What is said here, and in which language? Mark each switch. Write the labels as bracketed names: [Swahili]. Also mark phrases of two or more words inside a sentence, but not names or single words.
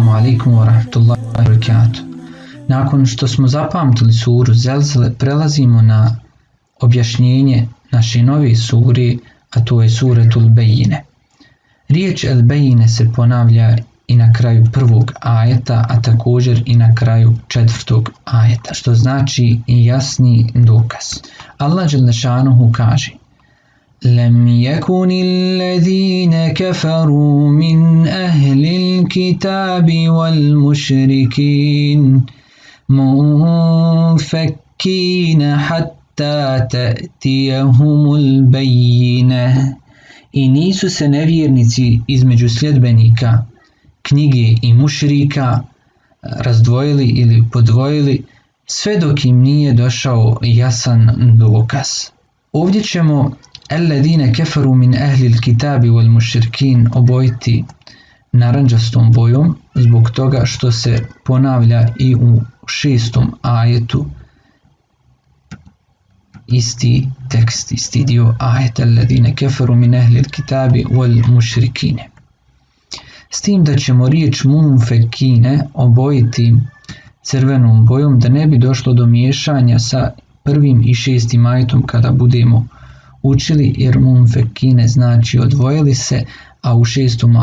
[Arabic] عليكم ورحمة الله وبركاته. [Bosnian] Nakon što smo zapamtili suru Zelzele, prelazimo na objašnjenje naše nove sure, a to je suretul Bejine. Riječ El Bejine se ponavlja i na kraju prvog ajeta, a također i na kraju četvrtog ajeta, što znači jasni dokaz. Allah [Arabic] جل شأنه [Bosnian] kaže: [Arabic] لم يكن الذين كفروا من أهل الكتاب والمشركين منفكين حتى تأتيهم البينة. [Bosnian] I nisu se nevjernici između sljedbenika knjige i mušrika razdvojili ili podvojili sve dok im nije došao jasan dokaz. Ovdje ćemo [Arabic] الذين كفروا من أهل الكتاب والمشركين [Bosnian] obojiti naranđastom bojom zbog toga što se ponavlja i u 6. ajetu isti tekst, isti dio ajeta [Arabic] الذين كفروا من أهل الكتاب والمشركين. [Bosnian] S tim da ćemo riječ munfekine obojiti crvenom bojom da ne bi došlo do miješanja sa 1. i 6. ajetom kada budemo učili, jer munfekine znači odvojili se, a u 6.